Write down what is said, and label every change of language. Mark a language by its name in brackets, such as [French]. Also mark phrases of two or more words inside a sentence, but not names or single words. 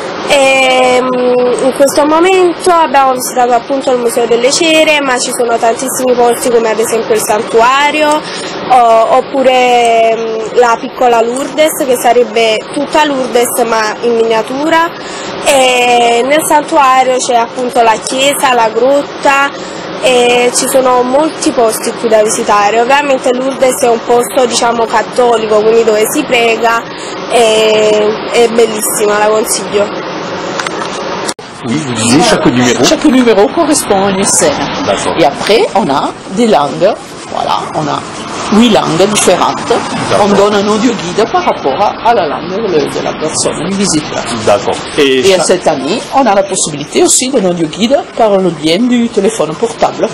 [Italian] E in questo momento abbiamo visitato appunto il Museo delle Cere, ma ci sono tantissimi posti come ad esempio il santuario oppure la piccola Lourdes, che sarebbe tutta Lourdes ma in miniatura, e nel santuario c'è appunto la chiesa, la grotta, e ci sono molti posti qui da visitare. Ovviamente Lourdes è un posto diciamo cattolico, quindi dove si prega, è bellissima, la consiglio. [French] Oui, vous disiez Chaque numéro correspond à une scène. D'accord. Et après, on a des langues. Voilà, on a 8 langues différentes. On donne un audio guide par rapport à la langue de la personne, du visiteur. D'accord. Et cette année, on a la possibilité aussi d'un audio guide par le biais du téléphone portable.